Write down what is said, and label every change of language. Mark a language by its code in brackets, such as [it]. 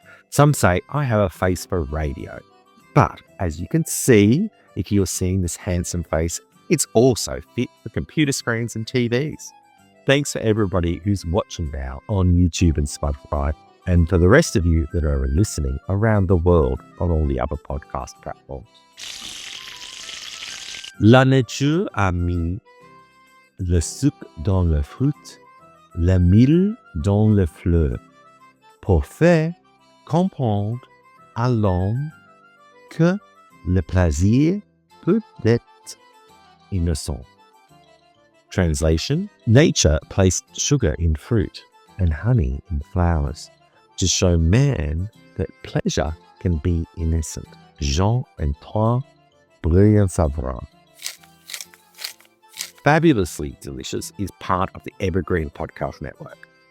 [en] Some say I have a face for radio, but as you can see, if you're seeing this handsome face, it's also fit for computer screens and TVs. Thanks for everybody who's watching now on YouTube and Spotify, and for the rest of you that are listening around the world on all the other podcast platforms. [fr] La nature a mis le sucre dans le fruit, le miel dans le fleur, pour faire comprendre à l'homme que le plaisir peut être innocent. [en] Translation: Nature placed sugar in fruit and honey in flowers to show man that pleasure can be innocent. Jean-Antoine brilliant savoir. Fabulously Delicious is part of the Evergreen Podcast Network.